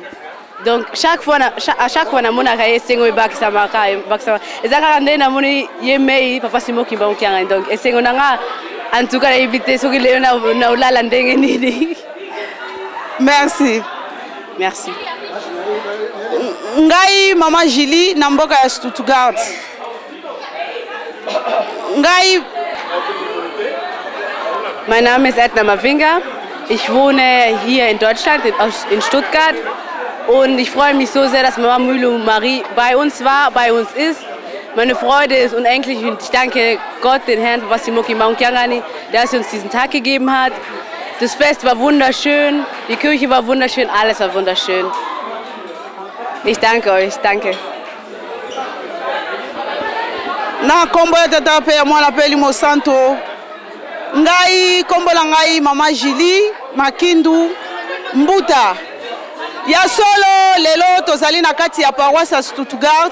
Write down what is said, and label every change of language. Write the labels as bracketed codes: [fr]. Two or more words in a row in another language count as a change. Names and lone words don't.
[ln] Donc à chaque fois na mona ka esengo ebakisa maka ezaka ndenge na moni yemei papa Simon Kimbangani donc esengo nanga [fr] en tout cas [ln] éviter soki lelo na ulala ndenge nini. Merci. Merci. Ngai mama Julie na mboka ya Stuttgart. Ngai [de] Mein Name ist Edna Mavinga. Ich wohne hier in Deutschland, in Stuttgart. Und ich freue mich so sehr, dass Mama Mwilu Marie bei uns war, bei uns ist. Meine Freude ist unendlich und ich danke Gott, den Herrn Papa Simon Kimbangani, der uns diesen Tag gegeben hat. Das Fest war wunderschön, die Kirche war wunderschön, alles war wunderschön. Ich danke euch, danke. [ln] Na kombo ya tata pe ya mwana pe limo santo. Ngai kombo la ngai mama Julie Makindu Mbuta. Ya solo lelo tozali na kati ya paroisse ya Stuttgart.